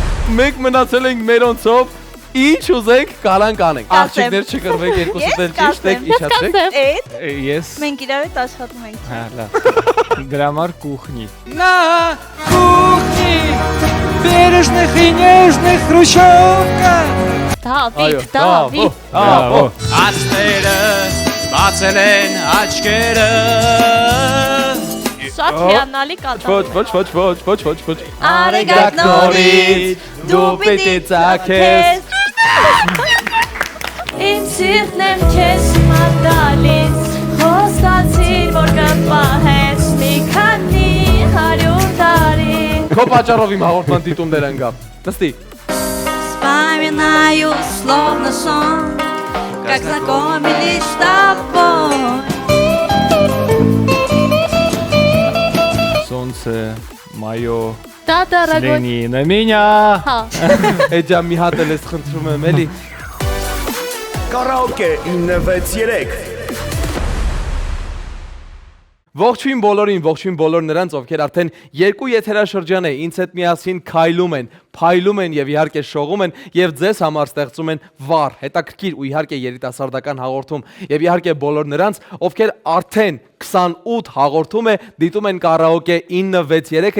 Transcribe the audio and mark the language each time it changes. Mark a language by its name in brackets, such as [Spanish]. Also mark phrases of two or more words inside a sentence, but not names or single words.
[Armenian] մենք մնացել ենք մերոնցով, ինչ ուզենք կարանք անենք։ Աղջիկներ չկրվեք, երկուսդ էլ ճիշտ եք, իջացեք։ Ես Մենք իրար հետ աշխատում ենք։ Հա, լավ։ Դրա համար կուխնի։ [Russian] На кухне бережных и нежных хрущевка. [Armenian] Դավիթ։ Բրավո։ Աստերը բացել են աչքերը. Շատ հիանալի կատարում։ Ոչ։ Արեգակ նորից դու պիտի ծագես։ Իմ սիրտն եմ քեզ մատալից, խոստացիր, որ կպահես մի քանի 100 տարի։ Քո պատճառով իմ հաղորդման դիտումներ անգամ։ Նստի։ [Russian] Вспоминаю словно сон, как знакомились с тобой. Солнце мое Да, дорогой. взгляни на меня. [Armenian] Հա։ Էջա մի հատ էլ ես խնդրում եմ, էլի։ Կարաոկե 963 Ողջույն բոլոր նրանց, ովքեր արդեն երկու եթերաշրջան է ինձ հետ միասին քայլում են, փայլում են եւ իհարկե շողում են եւ ձեզ համար ստեղծում են վառ, հետաքրքիր ու իհարկե երիտասարդական հաղորդում եւ իհարկե բոլոր նրանց, ովքեր արդեն 28 հաղորդում է դիտում են կարաոկե 963-ը